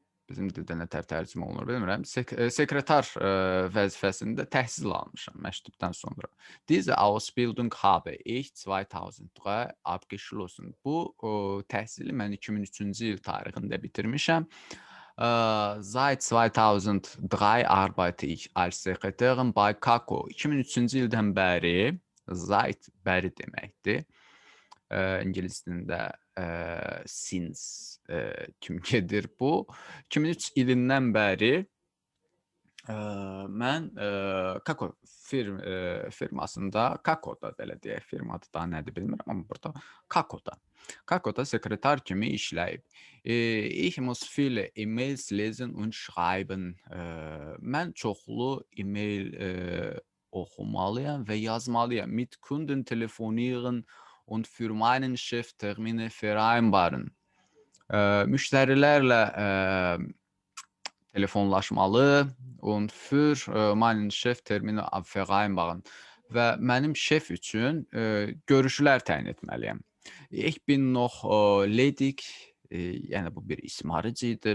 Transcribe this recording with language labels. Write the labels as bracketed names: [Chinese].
[Azerbaijani] bizim dildə nətər tərcümə olunur bilmirəm. Sekretar vəzifəsində təhsil almışam məktəbdən sonra. [German] Diese Ausbildung habe ich 2003 abgeschlossen. [Azerbaijani] Bu təhsili mən 2003-cü il tarixində bitirmişəm. [German] Seit 2003 arbeite ich als Sekretärin bei Kako. [Azerbaijani] 2003-cü ildən bəri, seit bəri deməkdir. İngilis dilində since kimdir bu. 2003 ilindən bəri mən Kako firmasında, Kakoda belə deyək, firma adı da nədir bilmirəm, amma burada Kakoda sekretar kimi işləyib. [German] Ich muss viele E-Mails lesen und schreiben. [Azerbaijani] Mən çoxlu e-mail oxumalıyam və yazmalıyam. [German] Mit Kunden telefonieren und für meinen Chef Termine vereinbaren. [Azerbaijani] Müştərilərlə telefonlaşmalı [German] und für meinen Chef Termine vereinbaren [Azerbaijani] və mənim şef üçün görüşlər təyin etməliyəm. [German] Ich bin noch ledig, [Azerbaijani] yəni bu bir ismarıcı idi.